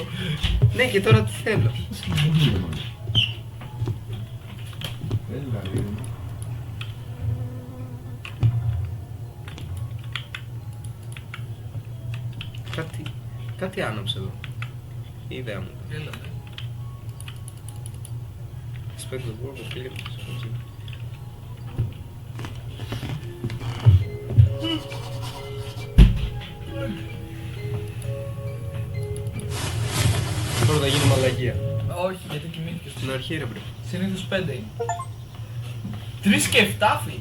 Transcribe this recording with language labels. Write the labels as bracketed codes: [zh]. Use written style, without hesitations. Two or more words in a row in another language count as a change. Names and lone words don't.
[el] Ναι, και τώρα τι θέλω. Έλα ρε. Κάτι άναψε εδώ. Η ιδέα μου. Έλα, ναι. [en] Expect the world of clearness. [el] Τώρα θα γίνει μαλακία. Όχι, γιατί κοιμήθηκες. Στην αρχή ρε μπρε. Συνήθως 5 είναι. 3 και 7 φίλοι.